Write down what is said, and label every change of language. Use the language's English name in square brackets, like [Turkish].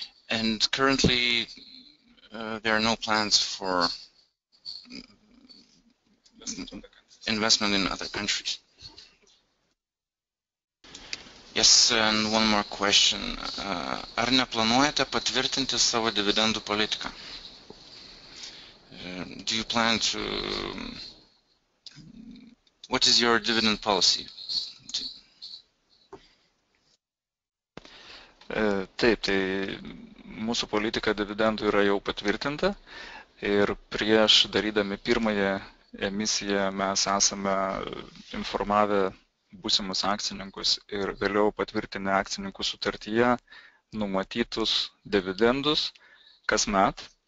[English] And currently there are no plans for investment in other countries. Yes, and one more question. [Lithuanian] Ar neplanuojate patvirtinti savo dividendų politiką? [English] Do you plan to... What is your dividend policy? [Lithuanian] Taip, tai mūsų politika dividendų yra jau patvirtinta ir prieš darydami pirmąją emisiją mes esame informavę būsimus akcininkus ir vėliau patvirtinę akcininkų sutartyje numatytus dividendus kasmet.